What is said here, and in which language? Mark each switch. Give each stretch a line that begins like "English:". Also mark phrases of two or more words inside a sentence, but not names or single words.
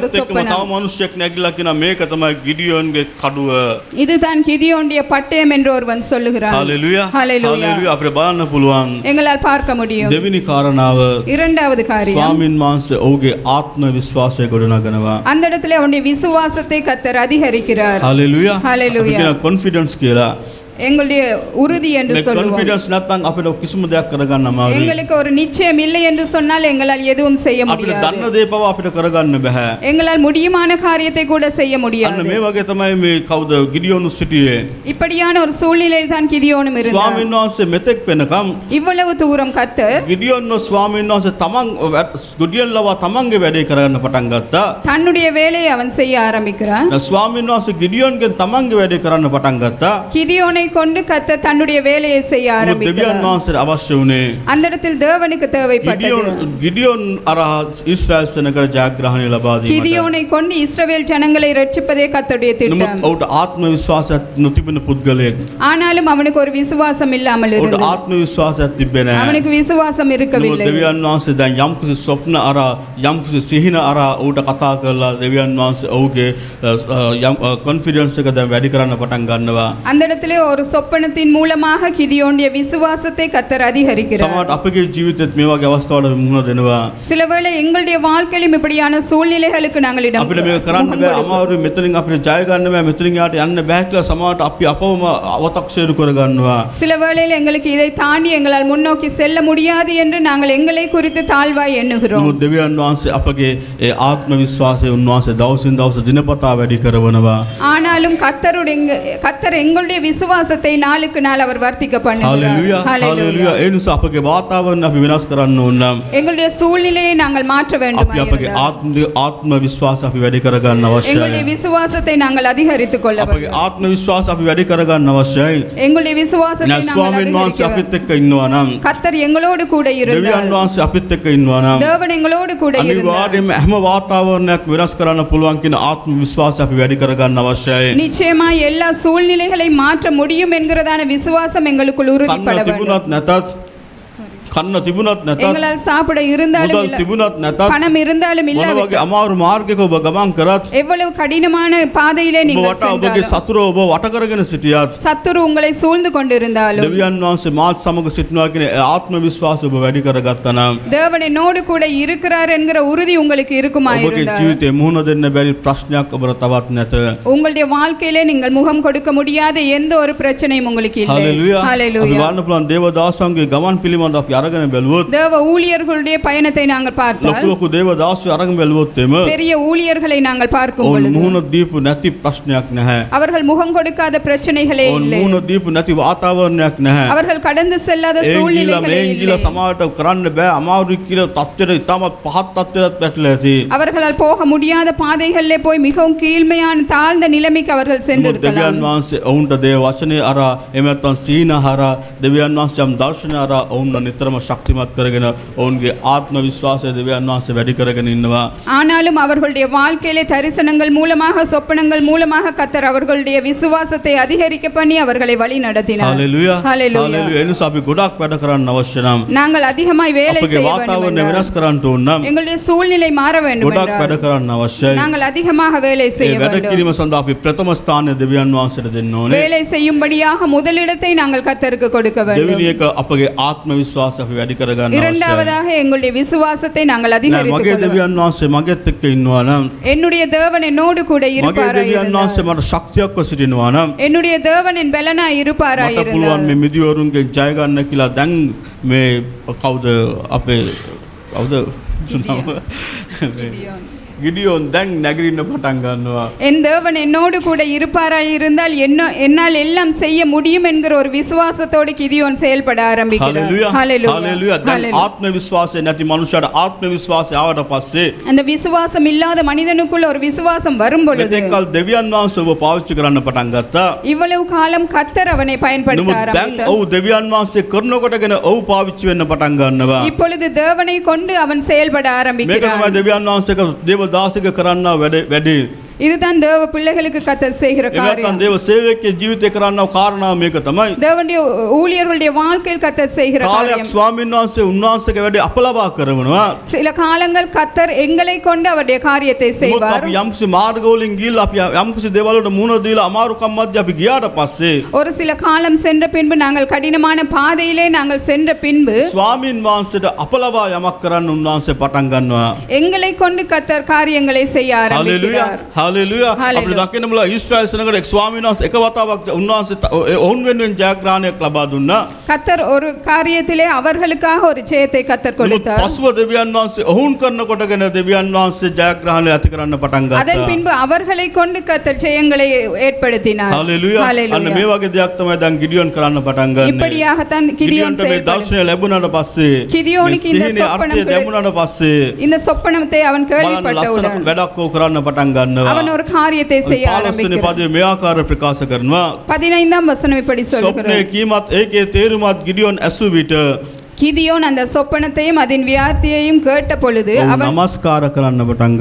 Sinhala: ඒත් එක්කම
Tamil: சொப்பனம்.
Sinhala: තව මිනිස්සෙක් නැගිලා කියනවා මේක තමයි ගිඩියෝන්ගේ කඩුව.
Tamil: இதுதான் கிதியோனுடைய பட்டயம் என்று ஒருவன் சொல்லுகிறான்.
Sinhala: හalleluya.
Tamil: Hallelujah.
Sinhala: හalleluya. අපිට බලන්න පුළුවන්.
Tamil: எங்களால் பார்க்க முடியும்.
Sinhala: දෙවෙනි කාරණාව
Tamil: இரண்டாவது காரியம்,
Sinhala: ස්වාමින් වහන්සේ ඔහුගේ ආත්ම විශ්වාසය ගොඩනගනවා.
Tamil: அந்த இடத்துல அவனுடைய விசுவாசத்தை கர்த்தர் அதிகரிக்கிறார்.
Sinhala: හalleluya.
Tamil: Hallelujah.
Sinhala: අපි කියන කොන්ෆිඩන්ස් කියලා.
Tamil: எங்களுடைய உறுதி என்று
Sinhala: මේ
Tamil: சொல்லுவோம்.
Sinhala: කොන්ෆිඩන්ස් නැත්නම් අපිට කිසිම දෙයක් කරගන්න අමාරුයි.
Tamil: எங்களுக்கு ஒரு நிச்சயம் இல்லை என்று சொன்னால் எங்களால் எதுவும் செய்ய
Sinhala: අපිට
Tamil: முடியாது.
Sinhala: දන්න දේ පවා අපිට කරගන්න බෑ.
Tamil: எங்களால் முடியுமான காரியத்தை கூட செய்ய
Sinhala: අන්න
Tamil: முடியாது.
Sinhala: මේ වගේ තමයි මේ කවුද ගිඩියෝනු සිටියේ.
Tamil: இப்படியான ஒரு சூழ்நிலையில் தான் கிதியோனும் இருந்தார்.
Sinhala: ස්වාමීන් වහන්සේ මෙතෙක් වෙනකම්
Tamil: இவ்வளவு தூரம் கர்த்தர்
Sinhala: ගිඩියෝන්ව ස්වාමීන් වහන්සේ තමන් ගිඩියන් ලවා තමන්ගේ වැඩේ කරගන්න පටන් ගත්තා.
Tamil: தன்னுடைய வேலையை அவன் செய்ய ஆரம்பிக்கிறான்.
Sinhala: ස්වාමීන් වහන්සේ ගිඩියෝන්ගෙන් තමන්ගේ වැඩේ කරන්න පටන් ගත්තා.
Tamil: கிதியோனை கொண்டு கர்த்தர் தன்னுடைய வேலையை செய்ய
Sinhala: දෙවියන්
Tamil: ஆரம்பிக்கிறார்.
Sinhala: වහන්සේට අවශ්‍ය වුණේ
Tamil: அந்த இடத்தில் தேவனுக்கு தேவைப்பட்டது
Sinhala: ගිඩියෝන් අර ඊශ්‍රායල් සෙනඟ ජයග්‍රහණය ලබා දීමට.
Tamil: கிதியோனை கொண்டு இஸ்ரவேல் ஜனங்களை ரட்சிப்பதே கர்த்தருடைய
Sinhala: නමුත්
Tamil: திட்டம்.
Sinhala: ඔහුට ආත්ම විශ්වාසයක් නොතිබෙන පුද්ගලයෙක්.
Tamil: ஆனாலும் அவனுக்கு ஒரு விசுவாசம் இல்லாமல்
Sinhala: ඔහුට
Tamil: இருந்தது.
Sinhala: ආත්ම විශ්වාසයක් තිබ්බේ නැහැ.
Tamil: அவனுக்கு விசுவாசம்
Sinhala: නමුත්
Tamil: இருக்கவில்லை.
Sinhala: දෙවියන් වහන්සේ දැන් යම්කිසි ස්වප්න අර යම්කිසි සිහින අර ඌට කතා කරලා දෙවියන් වහන්සේ ඔහුගේ කොන්ෆිඩන්ස් එක දැන් වැඩි කරන්න පටන් ගන්නවා.
Tamil: அந்த இடத்திலே ஒரு சொப்பனத்தின் மூலமாக கிதியோனுடைய விசுவாசத்தை கர்த்தர் அதிகரிக்கிறார்.
Sinhala: සමහරවිට අපගේ ජීවිතෙත් මේ වගේ අවස්ථාවල මුහුණ දෙනවා.
Tamil: சில வேளை எங்களுடைய வாழ்க்கையிலும் இப்படியான சூழ்நிலைகளுக்கு நாங்கள் இடம்
Sinhala: අපිට මේක කරන්න බෑ අමාරුයි මෙතනින් අපිට ජය ගන්න බෑ මෙතනින් යාට යන්න බෑ කියලා සමහරවිට අපි අපවම අවතක්සේරු කරගන්නවා.
Tamil: சில வேளையில் எங்களுக்கு இதை தாண்டி எங்களால் முன்னோக்கி செல்ல முடியாது என்று நாங்கள் எங்களை குறித்து தாழ்வாய் எண்ணுகிறோம்.
Sinhala: නමුත් දෙවියන් වහන්සේ අපගේ ඒ ආත්ම විශ්වාසය උන්වහන්සේ දවසින් දවස දිනපතා වැඩි කරවනවා.
Tamil: ஆனாலும் கர்த்தர் எங்களுடைய விசுவாசத்தை நாளுக்கு நாள் அவர் வர்த்திக்க
Sinhala: හalleluya.
Tamil: பண்ணுகிறார்.
Sinhala: හalleluya. ඒ නිසා අපගේ වාතාවරණ අපි වෙනස් කරන්න ඕන නම්
Tamil: எங்களுடைய சூழ்நிலையை நாங்கள் மாற்ற வேண்டும்.
Sinhala: අපි අපගේ ආත්ම විශ්වාස අපි වැඩි කරගන්න
Tamil: எங்களுடைய
Sinhala: අවශ්‍යයි.
Tamil: விசுவாசத்தை நாங்கள் அதிகரித்துக் கொள்ள
Sinhala: අපගේ
Tamil: வேண்டும்.
Sinhala: ආත්ම විශ්වාස අපි වැඩි කරගන්න අවශ්‍යයි.
Tamil: எங்களுடைய விசுவாசத்தை
Sinhala: නැත්
Tamil: நாங்கள்
Sinhala: ස්වාමීන් වහන්සේ
Tamil: அதிகரிக்க
Sinhala: අපිත් එක්ක ඉන්නවා නම්
Tamil: கர்த்தர் எங்களோடு கூட
Sinhala: දෙවියන්
Tamil: இருந்தார்.
Sinhala: වහන්සේ අපිත් එක්ක ඉන්නවා නම්
Tamil: தேவன் எங்களோடு கூட இருந்தார்.
Sinhala: අනිවාර්යයෙන්ම හැම වාතාවරණයක් වෙනස් කරන්න පුළුවන් කියන ආත්ම විශ්වාසය අපි වැඩි කරගන්න අවශ්‍යයි.
Tamil: நிச்சயமா எல்லா சூழ்நிலைகளை மாற்ற முடியும் என்கிறதான விசுவாசம் எங்களுக்குள் உறுதிப்பட
Sinhala: කන්න
Tamil: வேண்டும்.
Sinhala: තිබුණත් නැතත් කන්න තිබුණත් නැතත්
Tamil: எங்களால் சாப்பிட இருந்தாலும்
Sinhala: මුදල්
Tamil: இல்ல-
Sinhala: තිබුණත් නැතත්
Tamil: பணம் இருந்தாலும்
Sinhala: මොන
Tamil: இல்ல
Sinhala: වගේ අමාරු මාර්ගයක ඔබ ගමන් කරත්
Tamil: எவ்வளவு கடினமான பாதையிலே
Sinhala: ඔබ
Tamil: நீங்கள்
Sinhala: වටා ඔබගේ
Tamil: சென்றாலும்
Sinhala: සතුර ඔබ වට කරගෙන සිටියත්
Tamil: சத்துரு உங்களை சூழ்ந்து கொண்டிருந்தாலும்
Sinhala: දෙවියන් වහන්සේ මාත් සමග සිටිනවා කියන ඒ ආත්ම විශ්වාසය ඔබ වැඩි කරගත්තා නම්
Tamil: தேவன் என்னோடு கூட இருக்கிறார் என்கிற உறுதி உங்களுக்கு
Sinhala: ඔබගේ
Tamil: இருக்குமாயிருந்தால்
Sinhala: ජීවිතේ මුහුණ දෙන්න බැරි ප්‍රශ්නයක් ඔබට තවත් නැත.
Tamil: உங்களுடைய வாழ்க்கையிலே நீங்கள் முகம் கொடுக்க முடியாத எந்த ஒரு பிரச்சனையும் உங்களுக்கு இல்லை.
Sinhala: හalleluya. අපි
Tamil: ஹalleluya.
Sinhala: බලන්න පුළුවන් දේවදාසයන්ගේ ගමන් පිළිබඳ අපි අරගෙන බැලුවොත්
Tamil: தேவ ஊழியர்களுடைய பயணத்தை நாங்கள்
Sinhala: ලොකු
Tamil: பார்த்தால்
Sinhala: ලොකු දේවදාසයෝ අරගෙන බැලුවොත් එම
Tamil: பெரிய ஊழியர்களை நாங்கள் பார்க்கும்
Sinhala: ඔවුන්
Tamil: பொழுது
Sinhala: මුහුණ දීපු නැති ප්‍රශ්නයක් නැහැ.
Tamil: அவர்கள் முகம் கொடுக்காத பிரச்சனைகளே
Sinhala: ඔවුන්
Tamil: இல்லை.
Sinhala: මුහුණ දීපු නැති වාතාවරණයක් නැහැ.
Tamil: அவர்கள் கடந்து செல்லாத
Sinhala: ඒ ගිහිල්ලා
Tamil: சூழ்நிலைகளே
Sinhala: මේ
Tamil: இல்லை.
Sinhala: ගිහිල්ලා සමාජයට කරන්න බෑ අමාරුයි කියලා තත්ත්වෙට ඉතාමත් පහත් තත්ත්වයකට වැටලා ඇති.
Tamil: அவர்களால் போக முடியாத பாதைகளிலே போய் மிகவும் கீழ்மையான தாழ்ந்த நிலைமைக்கு அவர்கள்
Sinhala: නමුත්
Tamil: சென்றிருக்கலாம்.
Sinhala: දෙවියන් වහන්සේ ඔවුන්ට දේව වචනේ අර එහෙම නැත්නම් සීන හරහා දෙවියන් වහන්සේ යම් දර්ශන හරහා ඔවුන් නිතරම ශක්තිමත් කරගෙන ඔවුන්ගේ ආත්ම විශ්වාසය දෙවියන් වහන්සේ වැඩි කරගෙන ඉන්නවා.
Tamil: ஆனாலும் அவர்களுடைய வாழ்க்கையிலே தரிசனங்கள் மூலமாக சொப்பனங்கள் மூலமாக கர்த்தர் அவர்களுடைய விசுவாசத்தை அதிகரிக்க பண்ணி அவர்களை வழி நடத்தினார்.
Sinhala: හalleluya.
Tamil: Hallelujah.
Sinhala: හalleluya. ඒ නිසා අපි ගොඩක් වැඩ කරන්න අවශ්‍ය නම්
Tamil: நாங்கள் அதிகமாய் வேலை
Sinhala: අපගේ
Tamil: செய்ய வேண்டும்
Sinhala: වාතාවරණය
Tamil: என்றால்,
Sinhala: වෙනස් කරන්න ඕන නම්
Tamil: எங்களுடைய சூழ்நிலை மாற வேண்டும்
Sinhala: ගොඩක් වැඩ
Tamil: என்றால்
Sinhala: කරන්න අවශ්‍යයි.
Tamil: நாங்கள் அதிகமாக வேலை
Sinhala: ඒ
Tamil: செய்ய
Sinhala: වැඩ
Tamil: வேண்டும்.
Sinhala: කිරීම සඳහා අපි ප්‍රථම ස්ථානය දෙවියන් වහන්සේට දෙන්න ඕනේ.
Tamil: வேலை செய்யும்படியாக முதலிடத்தை நாங்கள் கர்த்தருக்கு கொடுக்க வேண்டும்.
Sinhala: දෙවෙනි එක අපගේ ආත්ම විශ්වාසය අපි වැඩි කරගන්න අවශ්‍යයි.
Tamil: இரண்டாவதாக எங்களுடைய விசுவாசத்தை நாங்கள்
Sinhala: නෑ,
Tamil: அதிகரித்துக்
Sinhala: මගේ
Tamil: கொள்ள வேண்டும்.
Sinhala: දෙවියන් වහන්සේ මගෙත් එක්ක ඉන්නවා නම්
Tamil: என்னுடைய தேவன் என்னோடு கூட
Sinhala: මගේ
Tamil: இருப்பாராய்
Sinhala: දෙවියන්
Tamil: இருந்தால்,
Sinhala: වහන්සේ මට ශක්තියක්ව සිටිනවා නම්
Tamil: என்னுடைய தேவன் என் பலனாய் இருப்பாராய்
Sinhala: මට පුළුවන්
Tamil: இருந்தால்,
Sinhala: මේ මිදිවරුන්ගෙන් ජය ගන්න කියලා දැන් මේ කවුද අපේ කවුද ගිඩියෝන් දැන් නැගිටින්න පටන් ගන්නවා.
Tamil: என் தேவன் என்னோடு கூட இருப்பாராய் இருந்தால் என்னால் எல்லாம் செய்ய முடியும் என்கிற ஒரு விசுவாசத்தோடு கிதியோன் செயல்பட ஆரம்பிக்கிறார்.
Sinhala: හalleluya.
Tamil: Hallelujah.
Sinhala: හalleluya. දැන්
Tamil: Hallelujah.
Sinhala: ආත්ම විශ්වාසය නැති මනුෂ්‍යයාට ආත්ම විශ්වාසය ආවට පස්සේ
Tamil: அந்த விசுவாசம் இல்லாத மனிதனுக்குள்ள ஒரு விசுவாசம் வரும் பொழுது
Sinhala: මෙතෙක්කල් දෙවියන් වහන්සේ ඔබ පාවිච්චි කරන්න පටන් ගත්තා.
Tamil: இவ்வளவு காலம் கர்த்தர் அவனை பயன்படுத்த
Sinhala: නමුත් දැන්
Tamil: ஆரம்பித்தார்.
Sinhala: ඔව් දෙවියන් වහන්සේ කරනකොටගෙන ඔව් පාවිච්චි වෙන්න පටන් ගන්නවා.
Tamil: இப்பொழுது தேவனை கொண்டு அவன் செயல்பட
Sinhala: මේක
Tamil: ஆரம்பிக்கிறான்.
Sinhala: තමයි දෙවියන් වහන්සේක දේවදාසික කරන්නා වැඩි
Tamil: இதுதான் தேவ பிள்ளைகளுக்கு கர்த்தர் செய்கிற
Sinhala: එහෙම නැත්නම්
Tamil: காரியம்.
Sinhala: දේව සේවකයේ ජීවිතේ කරන්නව කාරණාව මේක තමයි.
Tamil: தேவனுடைய ஊழியர்களுடைய வாழ்க்கையில் கர்த்தர் செய்கிற
Sinhala: කාලයක්
Tamil: காரியம்.
Sinhala: ස්වාමීන් වහන්සේ උන්වහන්සේගේ වැඩේ අපලබා කරනවා.
Tamil: சில காலங்கள் கர்த்தர் எங்களை கொண்டு அவருடைய காரியத்தை
Sinhala: මොකද
Tamil: செய்வார்.
Sinhala: අපි යම්කිසි මාර්ගවලින් ගිහිල්ලා අපි යම්කිසි දේවල් වලට මුහුණ දීලා අමාරුකම් මැද්දේ අපි ගියාට පස්සේ
Tamil: ஒரு சில காலம் சென்ற பின்பு நாங்கள் கடினமான பாதையிலே நாங்கள் சென்ற பின்பு
Sinhala: ස්වාමීන් වහන්සේට අපලබා යමක් කරන්න උන්වහන්සේ පටන් ගන්නවා.
Tamil: எங்களை கொண்டு කர்த்தர் காரியங்களை செய்ய
Sinhala: හලෙලුයා
Tamil: ஆரம்பிக்கிறார்.
Sinhala: හලෙලුයා
Tamil: Hallelujah.
Sinhala: අපිට දකින්න මුල ඊශ්‍රායල් සෙනඟට එක් ස්වාමීන් වහන්සේ එක වතාවක් උන්වහන්සේ ඔවුන් වෙනුවෙන් ජයග්‍රහණයක් ලබා දුන්නා.
Tamil: கர்த்தர் ஒரு காரியத்திலே அவர்களுக்காக ஒரு ஜெயத்தை கர்த்தர்
Sinhala: නමුත්
Tamil: கொடுத்தார்.
Sinhala: පසුව දෙවියන් වහන්සේ ඔවුන් කරන කොටගෙන දෙවියන් වහන්සේ ජයග්‍රහණය ඇති කරන්න පටන්
Tamil: அதன்
Sinhala: ගත්තා.
Tamil: பின்பு அவர்களை கொண்டு கர்த்தர் ஜெயங்களை ஏற்படுத்தினார்.
Sinhala: හලෙලුයා අන්න මේ වගේ දෙයක් තමයි දැන් ගිඩියොන් කරන්න පටන් ගන්නේ.
Tamil: இப்படியாகத்தான் கிதியோன்
Sinhala: ගිඩියොන්ට මේ දර්ශනය ලැබුණාට පස්සේ
Tamil: கிதியோனுக்கு இந்த
Sinhala: සිහිනේ
Tamil: சொப்பனம்
Sinhala: අර්ථය දැමුණාට පස්සේ
Tamil: இந்த சொப்பனத்தை அவன்
Sinhala: බලන්න ලස්සන
Tamil: கேள்விப்பட்டவுடன்
Sinhala: වැඩක් ඕක කරන්න පටන් ගන්නවා.
Tamil: அவன் ஒரு காரியத்தை செய்ய
Sinhala: 15 වෙනි
Tamil: ஆரம்பிக்கிறான்.
Sinhala: පදයේ මේ ආකාර ප්‍රකාශ කරනවා.
Tamil: 15ஆம் வசனம் இப்படி
Sinhala: ස්වප්නේ
Tamil: சொல்கிறது.
Sinhala: කීමත් ඒකේ තේරුමත් ගිඩියොන් ඇසු විට
Tamil: கிதியோன் அந்த சொப்பனத்தையும் அதன் வியார்த்தியையும் கேட்ட பொழுது
Sinhala: ඔව්
Tamil: அவன்
Sinhala: නමස්කාර කරන්න පටන්